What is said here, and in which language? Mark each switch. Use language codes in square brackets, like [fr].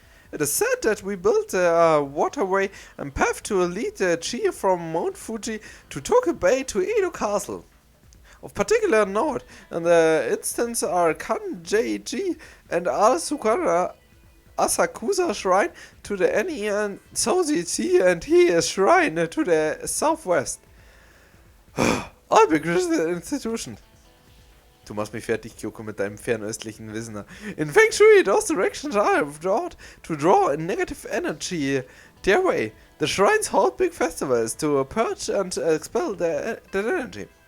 [en] It is said that we built a waterway and path to lead the chi from Mount Fuji to Tokyo Bay to Edo Castle. Of particular note in the instance are Kanjeiji and Asakusa Shrine to the Eni and Sozi and He Shrine to the southwest. All big Christian institutions. [de] Du machst mich fertig, Kyoko, mit deinem fernöstlichen Wissen. [en] In Feng Shui, those directions are thought to draw a negative energy their way. The shrines hold big festivals to purge and expel that energy.